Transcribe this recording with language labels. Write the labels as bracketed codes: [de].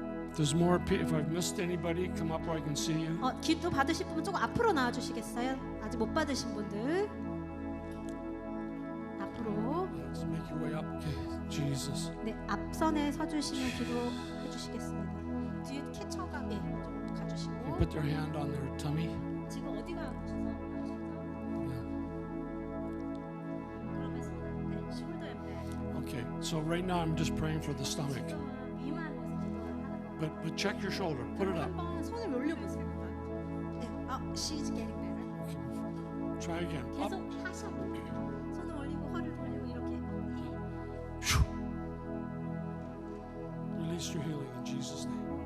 [en] If there's more, if I've missed anybody, come up where I can see you. [ko] 기도 받으실 분은 조금 앞으로 나와 주시겠어요? 아주 아직 못 받으신 분들 앞으로 [en] Let's make your way up. Okay, Jesus. [ko] 네 앞선에 서주시면 기도해 주시겠습니다. 뒤에 캐쳐가 좀 가주시고 [en] You put your hand on their tummy. [ko] 지금 어디가 아프셔서 [en] Yeah. [ko] 그러면서 네, [en] 숄더 앤 백. Okay, so right now I'm just praying for the stomach. [ko] 지금은 위만 [en] But check your shoulder. Put it up. [ko] 한번 손을 올려보세요. 네, [en] she's getting better. Okay. Try again. Up. [ko] 계속 하셔. 손을 올리고 허리를 돌리고 이렇게. Phew. [en] Release your healing in Jesus' name.